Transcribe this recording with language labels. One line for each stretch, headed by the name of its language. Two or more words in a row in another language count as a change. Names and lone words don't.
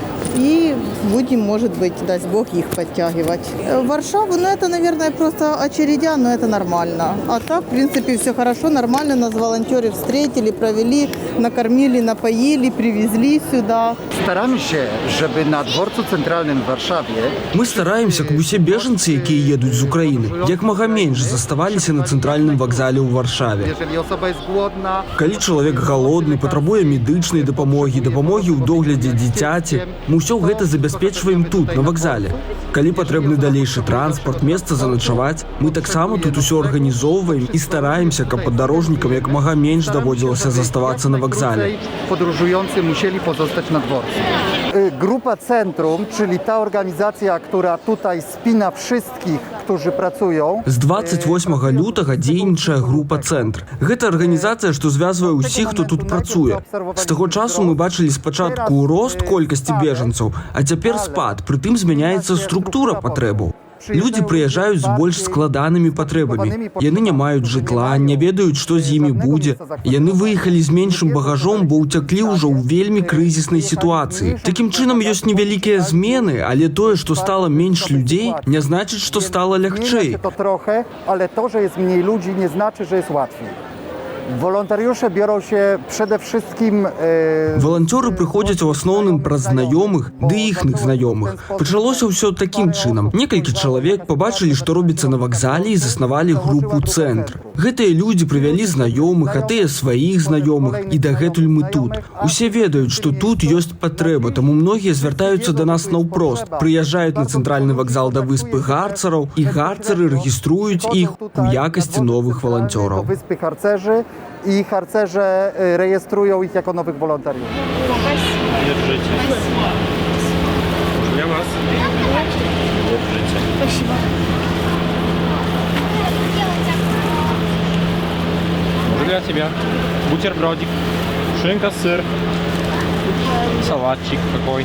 Russian: И будем, может быть, даст Бог, их подтягивать. В Варшаву, это, наверное, просто очередя, но это нормально. А так, в принципе, все хорошо, нормально. Нас волонтеры встретили, провели, накормили, напоили, привезли сюда. Стараемся, чтобы на дворцу центральным в Варшаве...
Belarusian: Мы стараемся, каб усе бежанцы, якія едуць з Украіны, як мага менш заставаліся на цэнтральным вакзале ў Варшаве.
Polish: Jeżeli osoba jest głodna...
Belarusian: Калі чалавек галодны, патрабуе медычнай дапамогі ў доглядзе дзіцяці, мы ўсё гэта забяспечваем тут, на вакзале. Калі патрэбны далейшы транспорт, месца заначаваць, мы таксама тут усё арганізоўваем і стараемся, каб падарожнікам як мага менш даводзілася заставацца на вакзале.
Polish: Podróżujący musieli pozostać na dworcu. Grupa Centrum, czyli ta organizacja, która tutaj spina wszystkich, którzy pracują.
Belarusian: З 28 лютага дзейнічае група «Цэнтр». Гэта арганізацыя, што звязвае ўсіх, хто тут працуе. З таго часу мы бачылі спачатку рост колькасці бежанцаў, а цяпер спад, прытым змяняецца структура патрэбаў. Людзі прыязджаюць з больш складанымі патрэбамі. Яны не маюць жытла, не ведаюць, што з імі будзе. Яны выехалі з меншым багажом, бо ўцяклі ўжо ў вельмі крызіснай сітуацыі. Такім чынам ёсць невялікія змены, але тое, што стала менш людзей, не значыць, што стала лягчэй.
Polish: To trochę, ale to, że jest mniej ludzi, nie znaczy, że jest łatwiej.
Belarusian: Валантарыёшы бяруся
Polish: przede wszystkim...
Belarusian: Валанцёры прыходзяць у асноўным праз знаёмых ды іхных знаёмых. Пачалося ўсё такім чынам. Некалькі чалавек пабачылі, што робіцца на вакзале і заснавалі групу «Цэнтр». Гэтыя людзі прывялі знаёмых, а тыя сваіх знаёмых, і дагэтуль мы тут. Усе ведаюць, што тут ёсць патрэба, таму многія звяртаюцца да нас наўпрост. Прыязджаюць на цэнтральны вакзал да выспы гарцараў, і гарцары рэгіструюць іх у якасці новых валанцёраў.
Polish: Wyspy harcerzy i harcerze rejestrują ich jako nowych wolontariuszy.
Russian: Держите. Для вас. Держите. Спасибо. Может, для тебя. Бутербродик, шинка, сыр, салатчик какой.